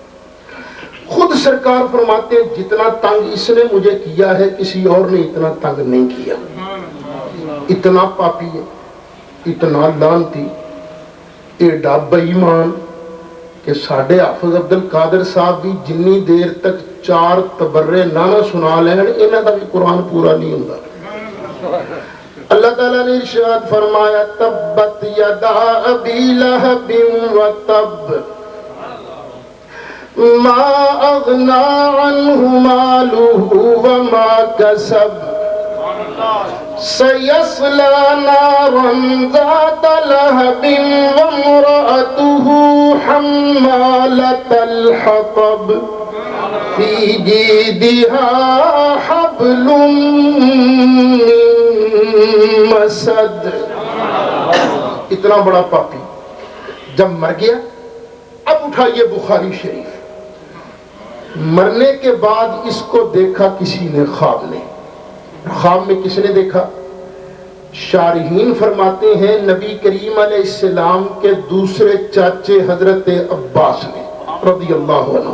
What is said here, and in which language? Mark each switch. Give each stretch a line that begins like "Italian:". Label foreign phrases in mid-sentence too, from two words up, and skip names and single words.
Urdu: خود سرکار فرماتے ہیں جتنا تنگ اس نے مجھے کیا ہے کسی اور نے اتنا تنگ نہیں کیا۔ اتنا پاپی ہے، اتنا لعنتی،
Punjabi: ایڈا بے ایمان کہ ساڈے حافظ عبد القادر صاحب بھی جنی دیر تک 4 تبرے نہ سنا لین انہاں دا بھی قرآن پورا نہیں ہوندا۔
Urdu: اللہ تعالیٰ نے ارشاد فرمایا
Arabic: تبت یدا ابی لہب وتب ما اغنا عنہ مالہ وما کسب سیصلی نارا ذات لہب وامرأتہ حمالۃ الحطب فی جیدہا حبل من مسد۔
Urdu: اتنا بڑا پاپی جب مر گیا، اب اٹھائیے بخاری شریف، مرنے کے بعد اس کو دیکھا کسی نے خواب میں۔ خواب میں کس نے دیکھا؟ شارحین فرماتے ہیں نبی کریم علیہ السلام کے دوسرے چاچے حضرت عباس نے
Arabic: رضی اللہ عنہ۔